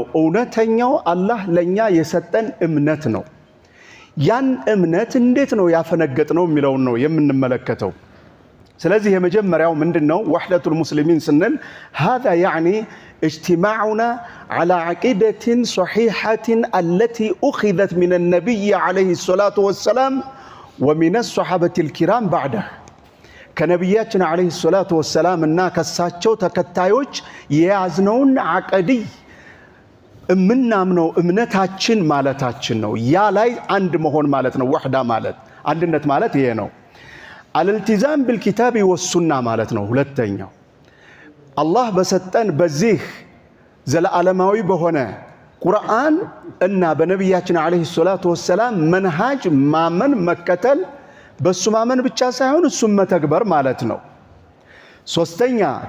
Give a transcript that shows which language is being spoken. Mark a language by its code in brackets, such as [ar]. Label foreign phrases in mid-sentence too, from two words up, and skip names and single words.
[am] እውነተኛው አላህ ለኛ የሰጠን እምነት ነው። ያን እምነት እንዴት ነው ያፈነገጥነው የሚለውን ነው የምንመለከተው። ስለዚህ የመጀመሪያው ምንድነው? [ar] وحدة المسلمين ስንል هذا يعني اجتماعنا على عقيدة صحيحة التي أخذت من النبي عليه الصلاة والسلام ومن الصحابة الكرام بعده ከነብያችን عليه الصلاة والسلام [am] እና ከሳቸው ተከታዮች የያዝነውን አቀዲ እምናምነው እምነታችን ማለታችን ነው። ያ ላይ አንድ መሆን ማለት ነው። ወህዳ ማለት አንድነት ማለት ይሄ ነው። [ar] الالتزام بالكتاب والسنة [am] ማለት ነው። ሁለተኛው አላህ በሰጠን በዚህ ዘለዓለማዊ በሆነ ቁርአን እና በነብያችን [ar] عليه الصلاة والسلام [am] መንሃጅ ማመን መከተል በሱ ማመን ብቻ ሳይሆን እሱም መተግበር ማለት ነው። ሶስተኛ